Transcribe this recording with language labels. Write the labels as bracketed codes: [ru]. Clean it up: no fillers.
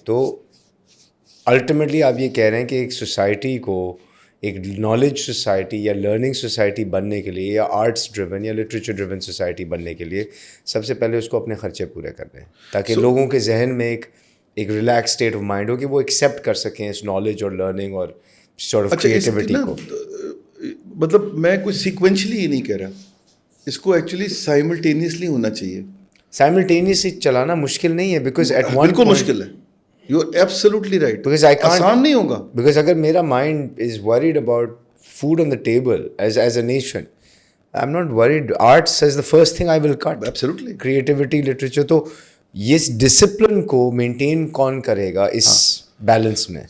[ur] تو الٹیمیٹلی آپ یہ کہہ رہے ہیں کہ ایک سوسائٹی کو ایک نالج سوسائٹی یا لرننگ سوسائٹی بننے کے لیے یا آرٹس ڈریون یا لٹریچر ڈریون سوسائٹی بننے کے لیے سب سے پہلے اس کو اپنے خرچے پورے کرنے ہیں تاکہ لوگوں کے ذہن میں ایک ریلیکس اسٹیٹ آف مائنڈ ہو کہ وہ ایکسیپٹ کر سکیں اس نالج اور لرننگ اور سارٹ آف کریٹیوٹی کو. مطلب میں کچھ سیکوینشلی یہ نہیں کہہ رہا, اس کو ایکچولی سائملٹینیسلی ہونا چاہیے. سائملٹینیسلی چلانا مشکل نہیں ہے [en] because at one [ur] بالکل مشکل ہے. [en] You are absolutely right. Because I can't, [ur] آسان نہیں ہوگا. [en] Because [ur] اگر میرا [en] Mind is worried about food on the table as a nation, I'm not worried. Arts is the first thing I will cut. Absolutely. Creativity, literature. [ur] تو یہ discipline کو maintain کون کرے گا اس بیلنس میں؟